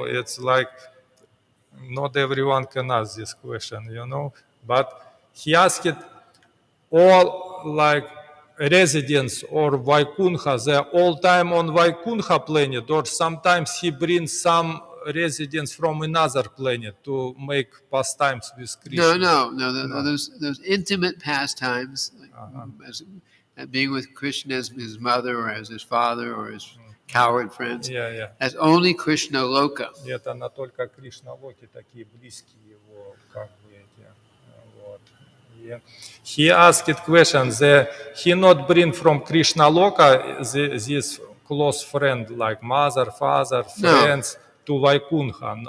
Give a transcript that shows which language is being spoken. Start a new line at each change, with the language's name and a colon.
English: It's like not everyone can ask this question, but he asked it all like residents or Vaikuntha, they're all time on Vaikuntha planet, or sometimes he brings some residents from another planet to make pastimes with Krishna. No. Those intimate pastimes, as being with Krishna as his mother or as his father or his coward friends, as only Krishna Loka.
Russian: Это на только Кришна Локи такие близкие его как бы эти вот.
English: He asked questions. He not bring from Krishna Loka this close friend like mother, father, friends to Vaikuntha.